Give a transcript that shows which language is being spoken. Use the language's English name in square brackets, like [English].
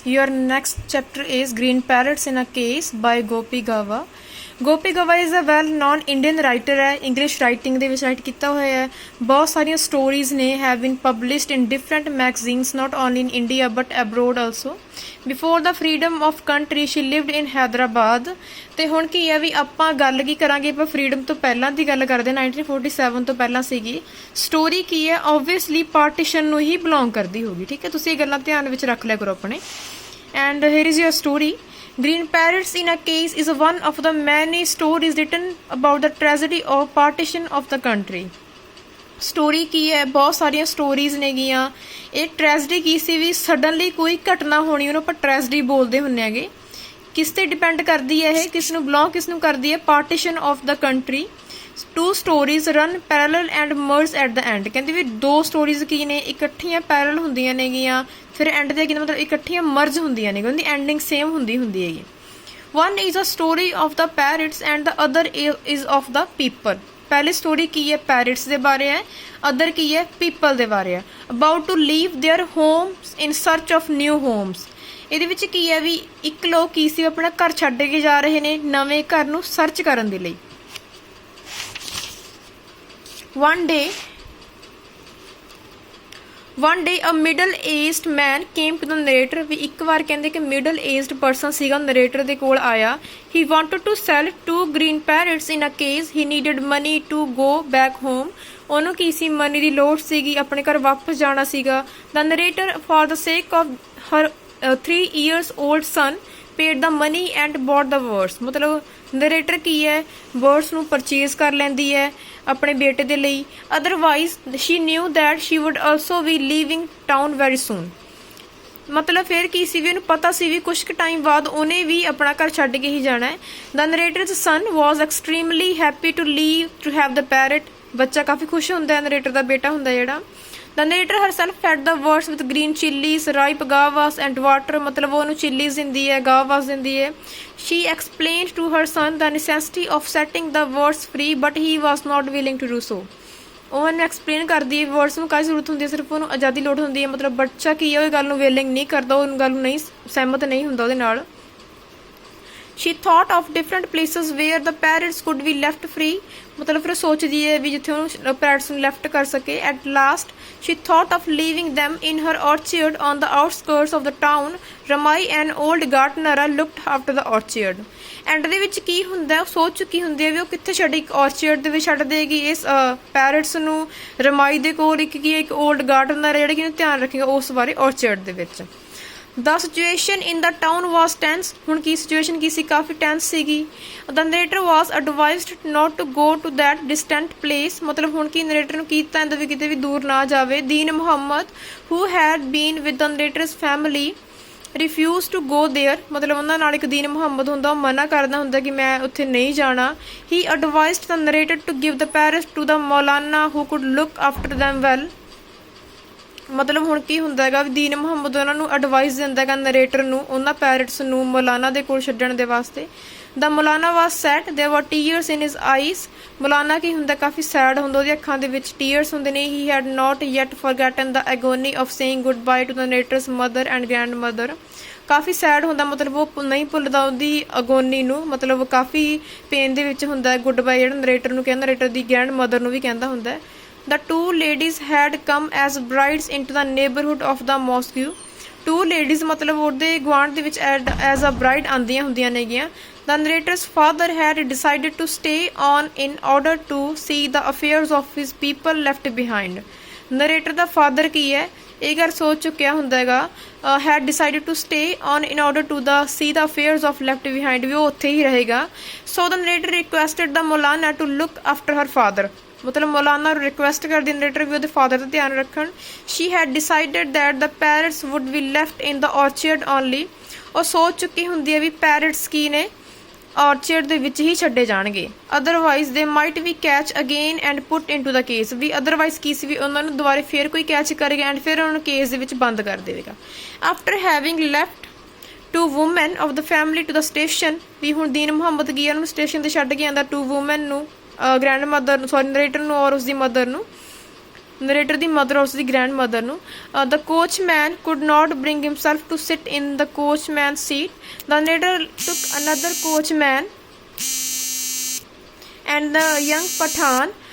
[English] Your next chapter is Green Parrots in a Case by Gopi Gava. Gopi Gava is a well known Indian writer [Punjabi] ਹੈ, English writing ਦੇ ਵਿੱਚ right ਕੀਤਾ ਹੋਇਆ ਹੈ। ਬਹੁਤ ਸਾਰੀਆਂ [English] Stories ਨੇ have been published in different magazines not only in India but abroad also. Before the freedom of country she lived in Hyderabad. [Punjabi] ਤੇ ਹੁਣ ਕੀ ਹੈ ਵੀ ਆਪਾਂ ਗੱਲ ਕੀ ਕਰਾਂਗੇ, ਆਪਾਂ ਫਰੀਡਮ ਤੋਂ ਪਹਿਲਾਂ ਦੀ ਗੱਲ ਕਰਦੇ 1947 ਤੋਂ ਪਹਿਲਾਂ ਸੀਗੀ। ਸਟੋਰੀ ਕੀ ਹੈ, ਓਬਵੀਅਸਲੀ ਪਾਰਟੀਸ਼ਨ ਨੂੰ ਹੀ ਬਿਲੋਂਗ ਕਰਦੀ ਹੋਗੀ। ਠੀਕ ਹੈ, ਤੁਸੀਂ ਇਹ ਗੱਲਾਂ ਧਿਆਨ ਵਿੱਚ ਰੱਖ ਲਿਆ ਕਰੋ ਆਪਣੇ। [English] And here is your story. Green Parrots in a Case is one of the many stories written about the tragedy of partition of the country. [Punjabi] Story ਕੀ ਹੈ, ਬਹੁਤ ਸਾਰੀਆਂ ਸਟੋਰੀਜ਼ ਨੇਗੀਆਂ। ਇਹ ਟ੍ਰੈਜਡੀ ਕੀ ਸੀ ਵੀ ਸਡਨਲੀ ਕੋਈ ਘਟਨਾ ਹੋਣੀ, ਉਹਨੂੰ ਆਪਾਂ ਟ੍ਰੈਜਡੀ ਬੋਲਦੇ ਹੁੰਦੇ ਹੈਗੇ। ਕਿਸ ਤੇ ਡਿਪੈਂਡ ਕਰਦੀ ਹੈ ਇਹ, ਕਿਸ ਨੂੰ ਬਿਲੋਂਗ ਕਿਸ ਨੂੰ ਕਰਦੀ ਹੈ? [English] Partition of the country. Two stories run parallel and merge at the end. [Punjabi] ਕਹਿੰਦੇ ਵੀ ਦੋ ਸਟੋਰੀਜ਼ ਕੀ ਨੇ, ਇਕੱਠੀਆਂ ਪੈਰਲਲ ਹੁੰਦੀਆਂ ਨੇਗੀਆਂ, ਫਿਰ ਐਂਡ ਦੇ ਕੀ ਮਤਲਬ ਇਕੱਠੀਆਂ ਮਰਜ ਹੁੰਦੀਆਂ ਨੇ, ਉਹਦੀ ਐਂਡਿੰਗ ਸੇਮ ਹੁੰਦੀ ਹੈਗੀ। [English] One is a story of the parrots and the other is of the people. [Punjabi] ਪਹਿਲੀ ਸਟੋਰੀ ਕੀ ਹੈ, ਪੈਰਟਸ ਦੇ ਬਾਰੇ ਹੈ, ਅਦਰ ਕੀ ਹੈ, ਪੀਪਲ ਦੇ ਬਾਰੇ ਹੈ। [English] About to leave their homes in search of new homes. [Punjabi] ਇਹਦੇ ਵਿੱਚ ਕੀ ਹੈ ਵੀ ਇੱਕ ਲੋਕ ਕੀ ਸੀ, ਆਪਣਾ ਘਰ ਛੱਡ ਕੇ ਜਾ ਰਹੇ ਨੇ ਨਵੇਂ ਘਰ ਨੂੰ ਸਰਚ ਕਰਨ ਦੇ ਲਈ। [English] One day a middle-aged man came to the narrator। [Punjabi] ਵੀ ਇੱਕ ਵਾਰ ਕਹਿੰਦੇ ਕਿ middle aged person ਸੀਗਾ narrator ਦੇ ਕੋਲ ਆਇਆ। [English] He wanted to sell 2 green parrots in a case। He needed money to go back home। [Punjabi] ਉਹਨੂੰ ਕੀ ਸੀ, ਮਨੀ ਦੀ ਲੋੜ ਸੀਗੀ, ਆਪਣੇ ਘਰ ਵਾਪਸ ਜਾਣਾ ਸੀਗਾ। [English] The narrator for the sake of her 3 years old son paid the money and bought the birds। [Punjabi] ਮਤਲਬ narrator ਕੀ ਹੈ, ਬਰਡਸ ਨੂੰ ਪਰਚੇਜ਼ ਕਰ ਲੈਂਦੀ ਹੈ ਆਪਣੇ ਬੇਟੇ ਦੇ ਲਈ। [English] Otherwise she knew that she would also be leaving town very soon. [Punjabi] ਮਤਲਬ ਫਿਰ ਕੀ ਸੀ ਵੀ ਉਹਨੂੰ ਪਤਾ ਸੀ ਵੀ ਕੁਛ ਕੁ ਟਾਈਮ ਬਾਅਦ ਉਹਨੇ ਵੀ ਆਪਣਾ ਘਰ ਛੱਡ ਕੇ ਹੀ ਜਾਣਾ ਹੈ। [English] The narrator's son was extremely happy to leave to have the parrot. [Punjabi] ਬੱਚਾ ਕਾਫੀ ਖੁਸ਼ ਹੁੰਦਾ ਹੈ, ਨਰੇਟਰ ਦਾ ਬੇਟਾ ਹੁੰਦਾ ਜਿਹੜਾ। [English] The narrator herself fed the birds with green chilies, ripe guavas and water। [Punjabi] मतलब वो उन्हें chilies दिंदी है, [English] guavas दिंदी है। She explained to her son the necessity of setting the birds free, but he was not willing to do so। [Punjabi] ਉਹ ਇਹਨੂੰ explain ਕਰਦੀ ਹੈ ਬਰਡਸ ਨੂੰ ਕਾਹਦੀ ਜ਼ਰੂਰਤ ਹੁੰਦੀ ਹੈ, ਸਿਰਫ ਉਹਨੂੰ ਆਜ਼ਾਦੀ ਲੋੜ ਹੁੰਦੀ ਹੈ। ਮਤਲਬ ਬੱਚਾ ਕੀ ਹੈ, ਉਹ ਗੱਲ ਨੂੰ ਵਿਲਿੰਗ ਨਹੀਂ ਕਰਦਾ, ਉਹ ਗੱਲ ਨੂੰ ਨਹੀਂ ਸਹਿਮਤ ਨਹੀਂ ਹੁੰਦਾ ਉਹਦੇ ਨਾਲ। [English] She thought of different places where the parrots could be left free। [Punjabi] ਮਤਲਬ ਫਿਰ ਸੋਚਦੀ ਹੈ ਵੀ ਜਿੱਥੇ ਉਹਨੂੰ ਪੈਰਟਸ ਨੂੰ ਲੈਫਟ ਕਰ ਸਕੇ। [English] At last she thought of leaving them in her orchard on the outskirts of the town। Ramai, an old gardener, looked after the orchard। [Punjabi] And ਦੇ ਵਿੱਚ ਕੀ ਹੁੰਦਾ, ਸੋਚ ਚੁੱਕੀ ਹੁੰਦੀ ਹੈ ਵੀ ਉਹ ਕਿੱਥੇ ਛੱਡ, ਇੱਕ ਔਰਚਰਡ ਦੇ ਵਿੱਚ ਛੱਡ ਦੇਗੀ ਇਸ ਪੈਰਟਸ ਨੂੰ। ਰਮਾਈ ਦੇ ਕੋਲ ਇੱਕ ਕੀ ਹੈ, ਇੱਕ ਓਲਡ ਗਾਰਡਨਰ ਹੈ ਜਿਹੜਾ ਕਿ ਇਹਨੂੰ ਧਿਆਨ ਰੱਖੇਗਾ ਉਸ ਬਾਰੇ ਔਰਚਰਡ ਦੇ ਵਿੱਚ। [English] The situation in the town was tense। [Punjabi] ਹੁਣ ਕੀ ਸਿਚੁਏਸ਼ਨ ਕੀ ਸੀ, ਕਾਫੀ ਟੈਂਸ ਸੀਗੀ। [English] The narrator was advised not to go to that distant place। [Punjabi] ਮਤਲਬ ਹੁਣ ਕੀ ਨਰੇਟਰ ਨੂੰ ਕੀਤਾ ਜਾਂਦਾ ਵੀ ਕਿਤੇ ਵੀ ਦੂਰ ਨਾ ਜਾਵੇ। [English] Din Muhammad who had been with the narrator's family refused to go there। [Punjabi] ਮਤਲਬ ਉਹਨਾਂ ਨਾਲ ਇੱਕ ਦੀਨ ਮੁਹੰਮਦ ਹੁੰਦਾ, ਉਹ ਮਨਾ ਕਰਦਾ ਹੁੰਦਾ ਕਿ ਮੈਂ ਉੱਥੇ ਨਹੀਂ ਜਾਣਾ। [English] He advised the narrator to give the parrots to the Maulana who could look after them well। [Punjabi] ਮਤਲਬ ਹੁਣ ਕੀ ਹੁੰਦਾ ਹੈਗਾ ਵੀ ਦੀਨ ਮੁਹੰਮਦ ਉਹਨਾਂ ਨੂੰ ਐਡਵਾਈਸ ਦਿੰਦਾ ਹੈਗਾ ਨਰੇਟਰ ਨੂੰ, ਉਹਨਾਂ ਪੈਰਟਸ ਨੂੰ ਮੌਲਾਨਾ ਦੇ ਕੋਲ ਛੱਡਣ ਦੇ ਵਾਸਤੇ। [English] The Maulana was sad there were tears in his eyes. [Punjabi] ਮੌਲਾਨਾ ਕੀ ਹੁੰਦਾ, ਕਾਫੀ ਸੈਡ ਹੁੰਦਾ, ਉਹਦੀਆਂ ਅੱਖਾਂ ਦੇ ਵਿੱਚ ਟੀਅਰਸ ਹੁੰਦੇ ਨੇ। [English] He had not yet forgotten the agony of saying goodbye to the narrator's mother and grandmother. [Punjabi] Coffee sad ਹੁੰਦਾ, ਮਤਲਬ ਉਹ ਨਹੀਂ ਭੁੱਲਦਾ ਉਹਦੀ ਅਗੋਨੀ ਨੂੰ, ਮਤਲਬ ਕਾਫੀ ਪੇਨ ਦੇ ਵਿੱਚ ਹੁੰਦਾ ਹੈ। ਗੁੱਡ ਬਾਏ ਜਿਹੜਾ ਨਰੇਟਰ ਨੂੰ ਕਹਿੰਦਾ, ਨਰੇਟਰ ਦੀ ਗ੍ਰੈਂਡ ਮਦਰ ਨੂੰ ਵੀ ਕਹਿੰਦਾ ਹੁੰਦਾ ਹੈ। [English] The 2 ladies had come as brides into the neighborhood of the mosque। [Punjabi] 2 ladies ਮਤਲਬ ਉਹਦੇ ਗੁਆਂਢ ਦੇ ਵਿੱਚ [English] as a bride [Punjabi] ਆਉਂਦੀਆਂ ਹੁੰਦੀਆਂ ਨੇਗੀਆਂ। [English] The narrator's father had decided to stay on in order to see the affairs of his people left behind। [Punjabi] Narrator ਦਾ father ਕੀ ਹੈ, ਇਹ ਗੱਲ ਸੋਚ ਚੁੱਕਿਆ ਹੁੰਦਾ ਹੈਗਾ। [English] had decided to stay on in order to see the affairs of left behind, [Punjabi] ਵੀ ਉਹ ਉੱਥੇ ਹੀ ਰਹੇਗਾ। [English] So the narrator requested the Maulana to look after her father। [Punjabi] ਮਤਲਬ ਮੌਲਾਨਾ ਨੂੰ ਰਿਕੁਐਸਟ ਕਰਦੀ ਨਰੇਟਰ ਵੀ ਉਹਦੇ ਫਾਦਰ ਦਾ ਧਿਆਨ ਰੱਖਣ। [English] She had decided that the parrots would be left in the orchard only. [Punjabi] ਉਹ ਸੋਚ ਚੁੱਕੀ ਹੁੰਦੀ ਹੈ ਵੀ ਪੈਰਟਸ ਕੀ ਨੇ, ਔਰਚਰਡ ਦੇ ਵਿੱਚ ਹੀ ਛੱਡੇ ਜਾਣਗੇ। [English] Otherwise they might be catch again and put into the cage. [Punjabi] We otherwise ਕੀ ਸੀ ਵੀ ਉਹਨਾਂ ਨੂੰ ਦੁਬਾਰੇ ਫਿਰ ਕੋਈ ਕੈਚ ਕਰੇਗਾ ਐਂਡ ਫਿਰ ਉਹਨਾਂ ਨੂੰ ਕੇਸ ਦੇ ਵਿੱਚ ਬੰਦ ਕਰ ਦੇਵੇਗਾ। [English] After having left 2 women of the family to the station। [Punjabi] ਵੀ ਹੁਣ ਦੀਨ ਮੁਹੰਮਦ ਕੀ ਉਹਨੂੰ ਸਟੇਸ਼ਨ ਤੇ ਛੱਡ ਕੇ ਆਉਂਦਾ 2 women ਨੂੰ, ਗ੍ਰੈਂਡ ਮਦਰ ਨੂੰ, ਸੌਰੀ ਨਰੇਟਰ ਨੂੰ ਔਰ ਉਸਦੀ ਮਦਰ ਨੂੰ। ਨਰੇਟਰ ਦੀ ਮਦਰ ਉਸ ਦੀ ਗ੍ਰੈਂਡ ਮਦਰ ਨੂੰ। [English] The coachman could not bring himself to sit in the coachman seat. The narrator took another coachman and the young Pathan.